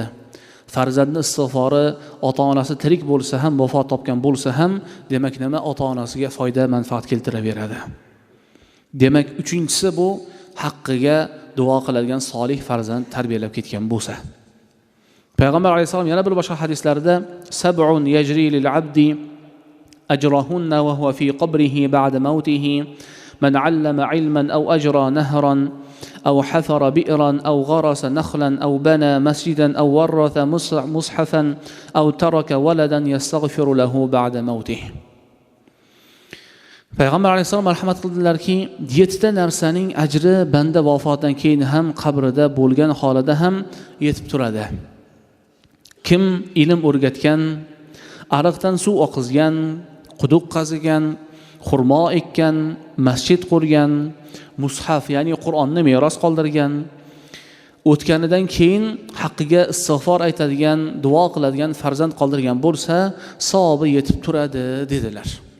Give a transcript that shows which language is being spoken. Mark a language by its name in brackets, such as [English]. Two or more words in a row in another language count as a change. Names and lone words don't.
[Uzbek] Farzandning istig'fori ota-onasi tirik bo'lsa ham, vafot topgan bo'lsa ham, demak nima? Ota-onasiga foyda, manfaat keltiraveradi. Demak, uchinchisi bu haqqiga duo qiladigan solih farzand tarbiyalab ketgan bo'lsa. Payg'ambar alayhisalom yana bir boshqa hadislarda [Arabic] سبع يجري للعبد أجرهن وهو في قبره بعد موته من علم علما أو أجرى نهرا أو حفر بئرا أو غرس نخلا أو بنى مسجدا أو ورث مصحفا أو ترك ولدا يستغفر له بعد موته. [Uzbek] Payg'ambar alayhisalom marhamat qildilarki, 7 ta narsaning ajri banda vafotidan keyin ham qabrida bo'lgan holida ham yetib turadi. Kim ilm o'rgatgan, ariqdan suv oqizgan, quduq qazigan, xurmo ekkan, masjid qurgan, mushaf ya'ni Qur'onni meros qoldirgan, o'tganidan keyin haqqiga istig'for aytadigan, duo qiladigan farzand qoldirgan bo'lsa, savobi yetib turadi dedilar.